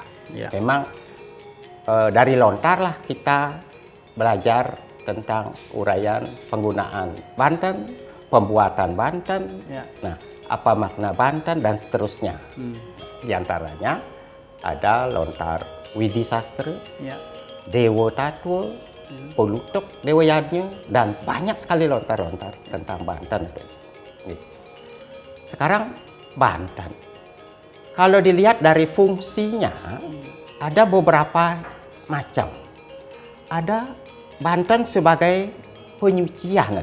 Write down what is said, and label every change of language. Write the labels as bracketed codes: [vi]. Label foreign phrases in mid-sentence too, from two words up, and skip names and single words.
[id] Ya. Memang dari lontar lah kita belajar tentang uraian penggunaan Banten, pembuatan Banten, Ya. nah apa makna Banten dan seterusnya. Di antaranya ada lontar Widi Sastra, Ya. Dewa Tatwa, Polutok, Dewa Yadnya, dan banyak sekali lontar-lontar tentang Banten. Sekarang Banten, kalau dilihat dari fungsinya, ada beberapa macam. Ada Banten sebagai penyucian,